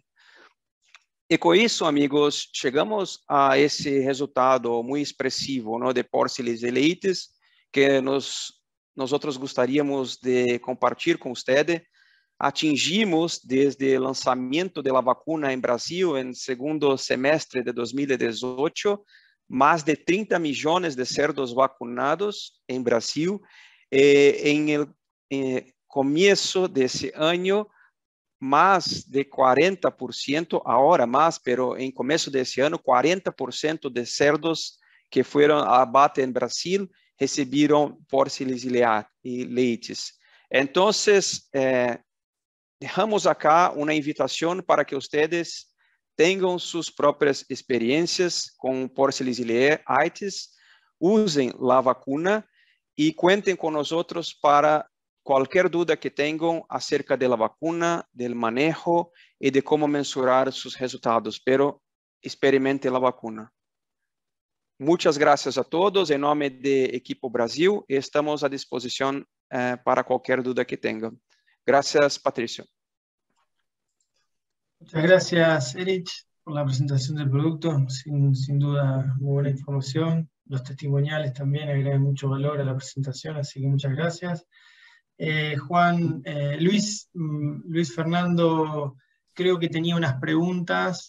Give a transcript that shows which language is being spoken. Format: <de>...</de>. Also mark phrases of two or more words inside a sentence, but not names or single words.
<pt>E com isso, amigos, chegamos a esse resultado muito expressivo, ¿no? De Porcilis Eleitis, que nós gostaríamos de compartilhar com vocês. Atingimos, desde o lançamento da vacuna em Brasil, em segundo semestre de 2018, mais de 30 milhões de</pt> <es>cerdos vacunados</es> <pt>em Brasil. Em começo desse ano, mais de 40%, agora mais, pero em começo desse ano, 40% de cerdos que foram a abate em Brasil receberam Porcilis Eleitis. Então,</pt> <es>dejamos acá</es> <pt>uma invitação para que vocês tenham suas próprias experiências com Porcilis Eleitis, usem a vacuna e cuentem com nós para qualquer dúvida que tenham acerca da vacuna, do manejo e de como mensurar seus resultados, pero experimente a vacuna. Muitas graças a todos, em nome de Equipo Brasil, e estamos à disposição para qualquer dúvida que tenham.</pt> <es>Gracias, Patricio. Muchas gracias, Erich, por la presentación del producto. Sin duda, muy buena información. Los testimoniales también agregan mucho valor a la presentación, así que muchas gracias. Juan, Luis Fernando, creo que tenía unas preguntas.</es>